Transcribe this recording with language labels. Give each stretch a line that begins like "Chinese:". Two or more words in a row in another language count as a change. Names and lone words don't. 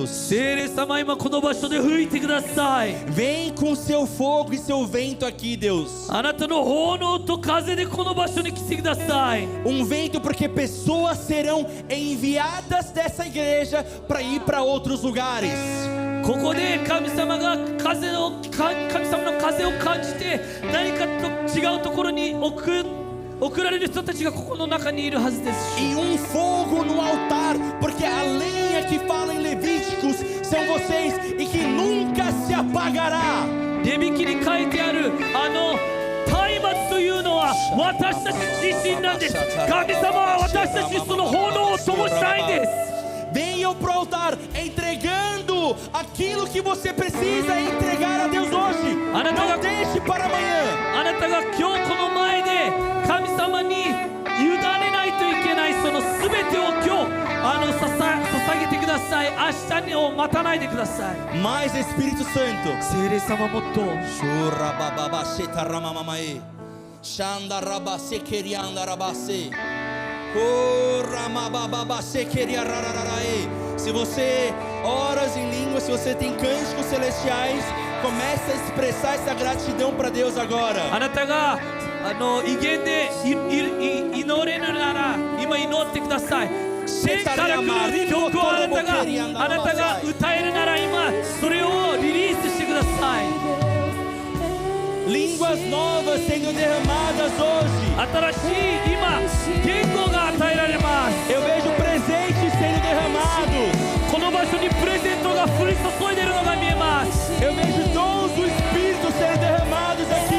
Japanese: 聖霊様、今この場所で吹いてください。
Portuguese: Vem com seu fogo e seu vento aqui, Deus.
Japanese: あなたの炎と風でこの場所に来てください。
Portuguese: Um vento porque pessoas serão enviadas dessa igreja para ir para outros lugares.
Japanese: ここで神様の風を感じて何かと違うところに送られる人たちがここの中にいるはずです。
Portuguese: E um fogo no altar, porque a lenha que fala em Levíticos são vocês e que nunca se apagará.
Japanese: レビ記に書いてある松明というのは私たち自身なんです。神様は私たちにその炎を灯したいんです。
Portuguese: Venham para o altar entregando aquilo que você precisa entregar a Deus hoje. Não deixe para amanhã.
Japanese: あなたが今日この前で神様に委ねないといけないその全てを今日捧げてください。明日を待たないでください。
Portuguese: Mais Espírito Santo.
Japanese: 聖霊様もっと
Portuguese: Se você oras em línguas, se você tem cânticos celestiais, comece a expressar essa gratidão para Deus agora.
Japanese: あなたが威厳で祈れるなら今祈ってください。天から来る曲をあなたが歌えるなら今それをリリースしてください。
Portuguese: Línguas novas sendo derramadas hoje.
Japanese: 新しい今言語が与えられます。
Portuguese: Eu vejo presentes sendo derramados.
Japanese: この場所にプレゼントが降り注いでいるのが見えます。
Portuguese: Eu vejo dons do Espírito sendo derramados